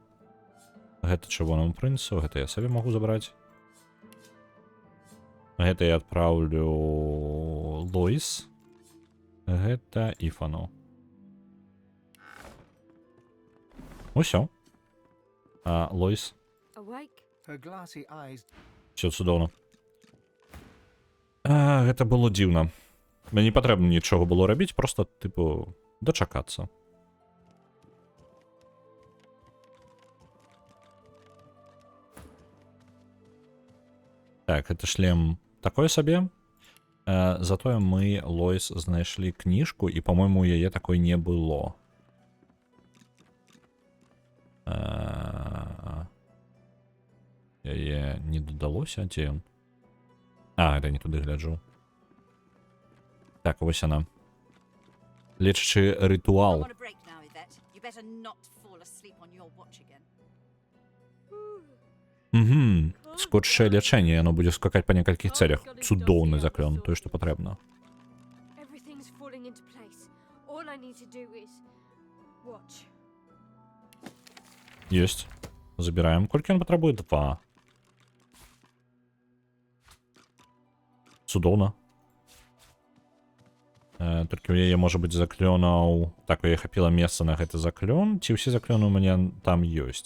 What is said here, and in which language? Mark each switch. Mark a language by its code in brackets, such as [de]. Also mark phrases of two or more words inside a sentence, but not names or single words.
[be] Гэта чырвонаму прынцу, гэта я сабе магу забраць. Гэта я адпраўлю Лоіс. Гэта Іфану. Усё. Лоіс. Awake? [en] Her glassy eyes [be] Все цудоўна. Гэта было дзіўна. Мне не патрэбна нічога было рабіць, просто, тыпу, дачакацца. Так, гэта шлем такой сабе. Затое мы, Лоіс, знайшлі кніжку, і, па-мойму, яе такой не было. Яе не дадалося, дзе ён? Гэта не туды гляджу. Так, вось яна. Лечачы I'm рытуал. [en] on a break now, Yvette. You better not fall asleep on your watch again. [be] Скотчае лячэнне, яно будзе скакаць па некалькіх цэлях. Цудоўны заклён, тое, што патрэбна. [en] Everything's falling into place. All I need to do is watch. [be] Ёсць. Забіраем. Колькі ён патрабуе? 2. Цудоўна. Толькі ў яе можа быць заклёнаў... Так, у яе хапіла месца на гэты заклён. Ці ўсе заклёны ў мяне там ёсць?